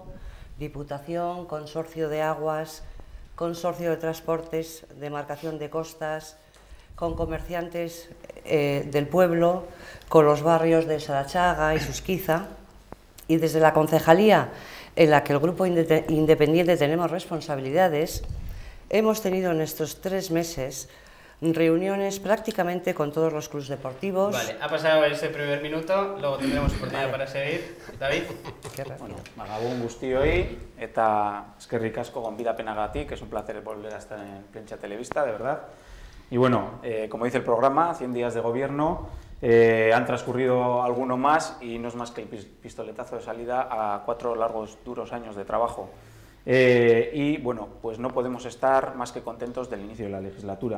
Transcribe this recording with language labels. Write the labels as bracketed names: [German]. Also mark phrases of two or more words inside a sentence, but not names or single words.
[Spanish] Diputación, Consorcio de Aguas, Consorcio de Transportes, Demarcación de Costas, con comerciantes del pueblo, con los barrios de Sarachaga y Susquiza, y desde la concejalía en la que el Grupo Independiente tenemos responsabilidades, hemos tenido en estos 3 meses reuniones prácticamente con todos los clubes deportivos. Vale, ha pasado ese primer minuto, luego tendremos oportunidad para seguir. David. [Basque] Bueno, Gabón guztioi eta eskerrik asko gonbidapenagatik, [Spanish] es un placer volver a estar en Plencha Televista, de verdad. Y bueno, como dice el programa, 100 días de gobierno, han transcurrido alguno más y no es más que el pistoletazo de salida a 4 largos, duros años de trabajo. Y bueno, pues no podemos estar más que contentos del inicio de la legislatura.